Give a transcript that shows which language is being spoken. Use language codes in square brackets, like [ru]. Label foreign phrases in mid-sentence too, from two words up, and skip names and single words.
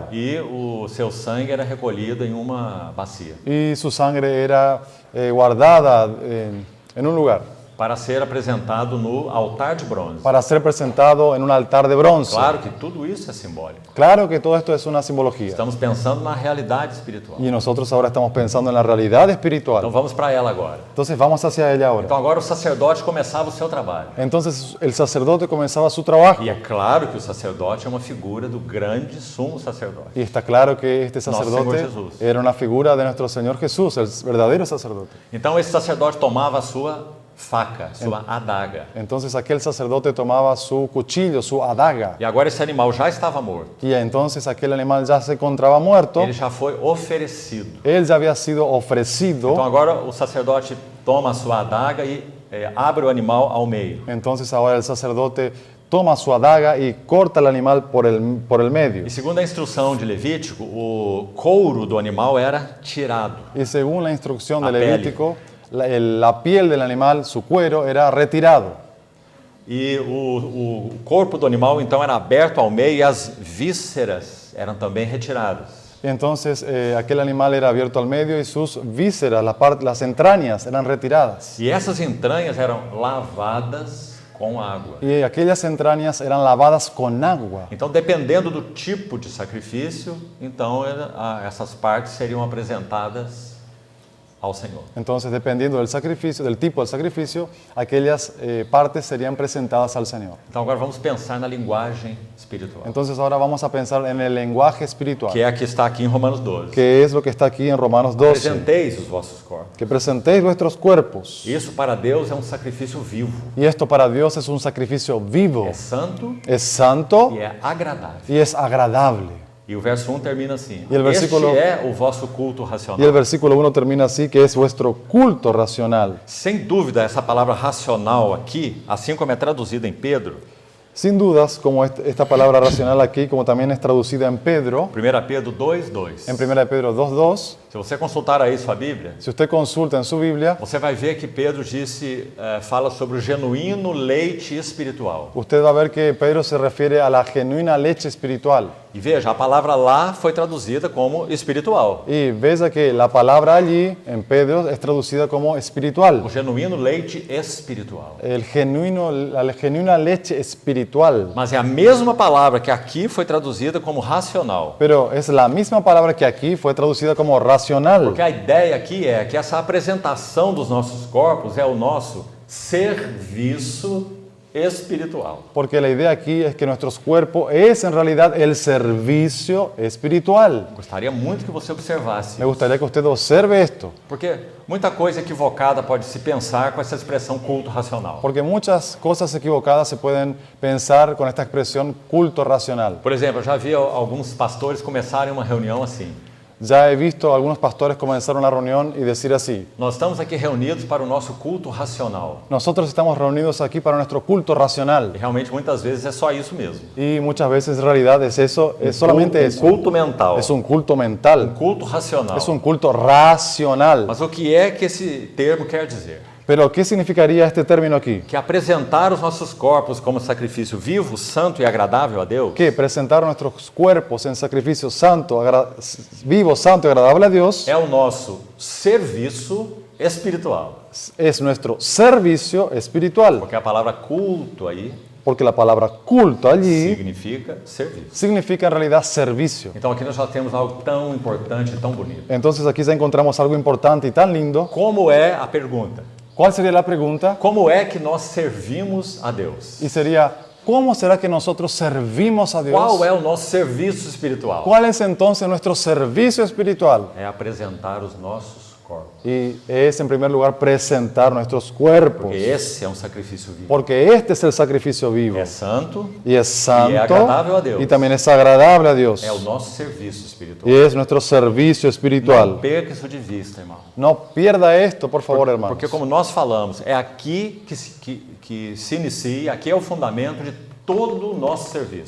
[pt] e o seu sangue era recolhido em uma bacia [es] y su sangre era guardada en un lugar [pt] para ser apresentado no altar de bronze. [es] para ser presentado en un altar de bronce. [pt] Claro que tudo isso é simbólico. [es] Claro que todo esto es una simbología. [pt] Estamos pensando na realidade espiritual. [es] Y nosotros ahora estamos pensando en la realidad [pt] Então [es] espiritual. [pt] vamos para ela agora. [es] Entonces vamos hacia ella ahora. [pt] Então agora o sacerdote começava o seu trabalho. [es] Entonces el sacerdote comenzaba su trabajo. [pt] E é claro que o sacerdote é uma figura do grande sumo sacerdote. [es] Y está claro que este Señor sacerdote Jesús. era una figura de nuestro Señor Jesús, el verdadero sacerdote. [pt] Então esse sacerdote tomava a sua faca, sua adaga. [es] Entonces aquel sacerdote tomaba su cuchillo, su adaga. [pt] E agora esse animal já estava morto. [es] Y entonces aquel animal ya se encontraba muerto. [pt] Ele já foi oferecido. [es] Él ya había sido ofrecido. [pt] Então agora o sacerdote toma a sua adaga e abre o animal ao meio. [es] Entonces ahora el sacerdote toma su adaga y corta el animal por el medio. [pt] E segundo a instrução de Levítico, o couro do animal era tirado. [es] Y según la instrucción de La pele. Levítico, la piel del animal, su cuero, era retirado. [pt] E o corpo do animal então era aberto ao meio e as vísceras eram também retiradas. [es] Y entonces aquel animal era abierto al medio y sus vísceras, las entrañas, eran retiradas. [pt] E essas entranhas eram lavadas com água. [es] Y aquellas entrañas eran lavadas con agua. [pt] Então, dependendo do tipo de sacrifício, então essas partes seriam apresentadas ao Senhor. [es] Entonces, dependiendo del sacrificio, del tipo del sacrificio, aquellas partes serían presentadas al Señor. [pt] Então, agora vamos pensar na linguagem espiritual, [es] Entonces, ahora vamos a pensar en el lenguaje espiritual, [pt] que é a que está aqui em Romanos 12. [es] que es lo que está aquí en Romanos 12. [pt] Apresenteis os vossos corpos. [es] Que presentéis vuestros cuerpos. [pt] Isso para Deus é um sacrifício vivo. [es] Y esto para Dios es un sacrificio vivo, [pt] É santo [es] es santo [pt] e é agradável. [es] y es agradable. [pt] E o verso 1 termina assim: E o versículo- Este é o vosso culto [es] Y el [pt] racional. [es] versículo 1 termina así, que es vuestro culto racional. [pt] Sem dúvida, essa palavra racional aqui, assim como é traduzida em Pedro, [es] Sin dudas, como esta palabra racional aquí, como también es traducida en Pedro, [pt] 1 Pedro 2:2. [es] en 1 Pedro 2:2, [pt] Se você consultar aí sua Bíblia, [es] si usted consulta en su Biblia, [pt] você vai ver que Pedro fala sobre o genuíno leite espiritual. [es] usted va a ver que Pedro se refiere a la genuina leche espiritual. [pt] E veja, a palavra lá foi traduzida como espiritual. [es] Y ves que la palabra allí, en Pedro, es traducida como espiritual. [pt] O genuíno leite espiritual. [es] La genuina leche espiritual. [pt] Mas é a mesma palavra que aqui foi traduzida como racional. [es] Pero es la misma palabra que aquí fue traducida como racional. [pt] Porque a ideia aqui é que essa apresentação dos nossos corpos é o nosso serviço espiritual. [es] Porque la idea aquí es que nuestros cuerpos es en realidad el servicio espiritual. [pt] Gostaria muito que você observasse [es] Me gustaría que usted observe esto, [pt] porque muita coisa equivocada pode se pensar com essa expressão culto racional. [es] porque muchas cosas equivocadas se pueden pensar con esta expresión culto racional. [pt] Por exemplo, eu já vi alguns pastores começarem uma reunião assim: [es] Ya he visto a algunos pastores comenzar una reunión y decir así: [pt] nós estamos aqui reunidos para o nosso culto racional. [es] nosotros estamos reunidos aquí para nuestro culto racional. [pt] E realmente muitas vezes é só isso mesmo. [es] Y muchas veces en realidad es eso, es solamente eso. [pt] Culto mental. [es] Es un culto mental, [pt] Culto racional. [es] es un culto racional. [pt] Mas o que é que esse termo quer dizer? [es] Pero ¿qué significaría este término aquí? [pt] Que apresentar os nossos corpos como sacrifício vivo, santo e agradável a Deus [es] Que presentar nuestros cuerpos en sacrificio santo, vivo, santo y agradable a Dios [pt] é o nosso serviço espiritual. [es] es nuestro servicio espiritual. [pt] Porque a palavra culto aí [es] Porque la palabra culto allí [pt] significa serviço. [es] significa en realidad servicio. [pt] Então aqui nós já temos algo tão importante e tão bonito. [es] Entonces aquí ya encontramos algo importante y tan lindo. [pt] Como é a pergunta? [es] ¿Cuál sería la pregunta? [pt] Como é que nós servimos a Deus? [es] Y sería, ¿cómo será que nosotros servimos a Dios? [pt] Qual é o nosso serviço espiritual? [es] ¿Cuál es entonces nuestro servicio espiritual? [pt] É apresentar os nossos corpos. [es] Y es en primer lugar presentar nuestros cuerpos. [pt] Porque esse é um sacrifício vivo. [es] Porque este es el sacrificio vivo. [pt] É santo, [es] Y es santo agradable a Dios. y también es agradable a Dios. [pt] é o nosso serviço espiritual. [es] Y es nuestro servicio [pt] Não [es] espiritual. [pt] perca isso de vista, irmão. [es] No pierda esto, por favor, hermanos. [pt] Porque como nós falamos, é aqui que se inicia, aqui é o fundamento de todo o nosso serviço.